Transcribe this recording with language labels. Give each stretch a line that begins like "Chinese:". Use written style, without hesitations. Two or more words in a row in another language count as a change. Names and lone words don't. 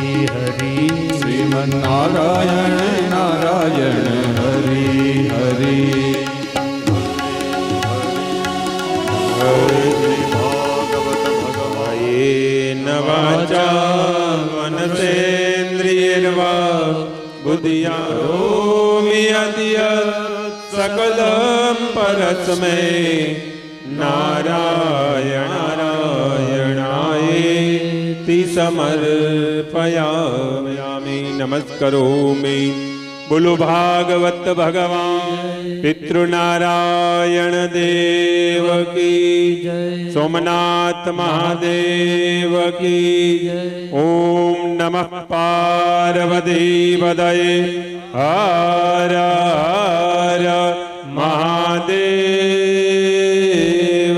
Sanskrit: હરિ श्रीमन्नारायण नारायण हरि हरि येन वाचा मनसेन्द्रियैर्वा बुद्धियारोमि यद्यत् सकलं परस्मै नारायणायेति समर्पयामि नमस्करोमि बोलो
Hindi: भागवत भगवान पितृनारायण देव की सोमनाथ महादेव की
Sanskrit: ओम नमः पार्वती पदये
Hindi: हर हर મહાદેવ.